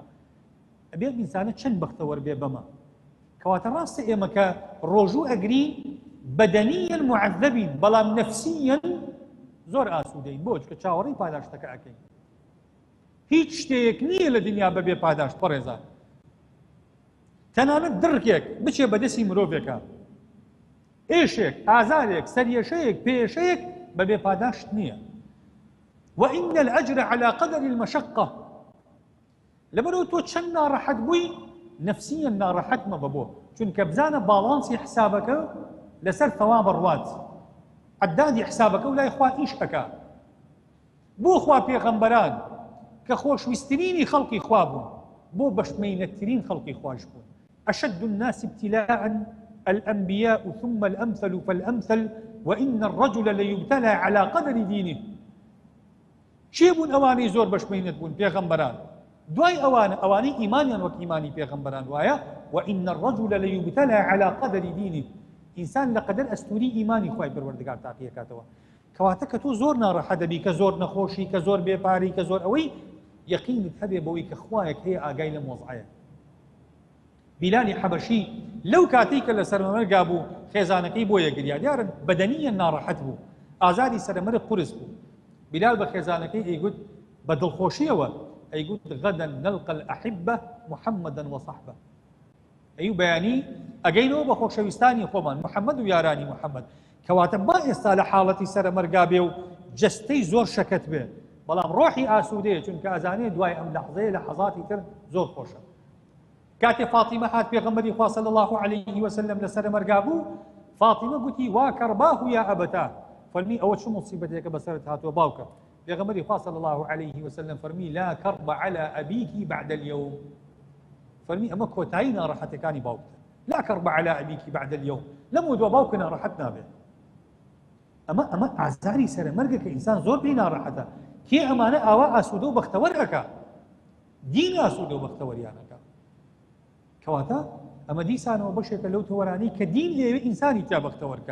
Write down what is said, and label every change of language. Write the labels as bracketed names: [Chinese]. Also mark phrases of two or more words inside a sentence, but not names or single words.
[Central Kurdish] ئەبێ ئینسانە چەند بەختەوەر بێ بەمە. کەواتە ڕاستە ئێمە کە ڕۆژوو ئەگرین بەدەنیەن معەذەبین بەڵام نەفسیەن زۆر ئاسوودەین. بۆ چکە چاوەڕێی پاداشتەکە ئەکەین. هیچ شتێک نییە لە دنیا بەبێ پاداشت بەڕێزان. تەنانەت دڕکێک بچێ بەدەستی مرۆڤێکە، ئێشێک، ئازارێک، سەریێشەیەک، پێشەیەک بەبێ پاداشت نییە. [Arabic] وإن الأجر على قدر المشقة. [Central Kurdish] لبرو تو چەند ناڕەحەت بووی نەفسیەن ناڕەحەت مەبە بۆ، چونکە بزانە باڵانسی حسابەکە لەسەر تەوابە ڕوات، عەدادی حسابەکە و لای خوا ئیش ئەکا. بۆ خوا پێغەمبەران کە خۆشویستترینی خەڵقی خوا بوون، بۆ بەشمەینەتترین خەڵقی خوش بوون. [Arabic] أشد الناس ابتلاء الأنبياء ثم الأمثل فالأمثل وإن الرجل ليبتلى على قدر دينه. [Central Kurdish] چێ بوون ئەوانەی زۆر بەشمەینەت بوون؟ پێغەمبەران. دوای ئەوانەی ئیمانیان وەک ئیمانی پێغەمبەران وایە [Arabic] وإن الرجل ليبتلى على قدر دينه. [Central Kurdish] ئینسان لەقەدەر ئەستوری ئیمانی خوای پەروەردگار تاقیەکاتەوە. کەواتە کە تۆ زۆر ناڕەحەت دەبی، کە زۆر نەخۆشی، کە زۆر بێپاری، کە زۆر ئەوەی یەقینت هەبێ بەوەی کە خوایەک هەیە ئاگای لەم وەزعەیە. بیلالی حەبەشی لەو کاتەی کە لە سەرمەمەرگا بوو خێزانەکەی بۆ یەگریا، دیارن بەدەنیەن ناڕەحەت بوو، ئازاری سەرمەرگ قورس بوو. بلال بە خێزانەکەی ئەیگوت بە دڵخۆشیەوە ئەیگوت [Arabic] غەدًا نەلقى الأحبة محمدا وصحبه. [Central Kurdish] ئەی بەیانی ئەگەینەوە بە خۆشەویستانی خۆمان محەممەد و یارانی محەممەد. کەواتە با ئێستا لە حاڵەتی سەرمەرگا بێ و جەستەی زۆر شەکەت بێ، بەڵام ڕۆحی ئاسوودەیە، چونکە ئەزانێ دوای ئەم لەحظەیە لە حەزاتی تر زۆر خۆشە. کاتێ فاتیمە هات پێغەمبەری خوا [Arabic] صلی الله عليه وسلم [Central Kurdish] لە سەرمەرگا بوو، فاتیمە گوتی [Arabic] وا کەڕباه یا ئەبەتا، [Central Kurdish] فەرمی ئەوە چ مصیبەتێکە بەسەرت هاتووە باوکە؟ پێغەمبەری خوا [Arabic] صلی الله عليه وسلم [Central Kurdish] فەرمی [Arabic] لا كرب على أبيك بعد اليوم. [Central Kurdish] فەرمی ئەمە کۆتایی ناڕەحەتەکانی باوکتە. [Arabic] لا كرب على أبيك بعد اليوم. [Central Kurdish] لەمە دووە باوکە ناڕەحەت نابێ. ئەمە ئازاری سەرمەرگە کە ئینسان زۆر پێی ناڕەحەتە. کێ ئەمانە ئاوا ئاسوودە و بەختەوەر ئەکا؟ دین ئاسوودە و بەختەوەریانەکە. کەواتە ئەمە دیسانەوە بەشێکە لەو تەوەرانەی کە دین لێوێ ئینسانی تا بەختەوەرکە.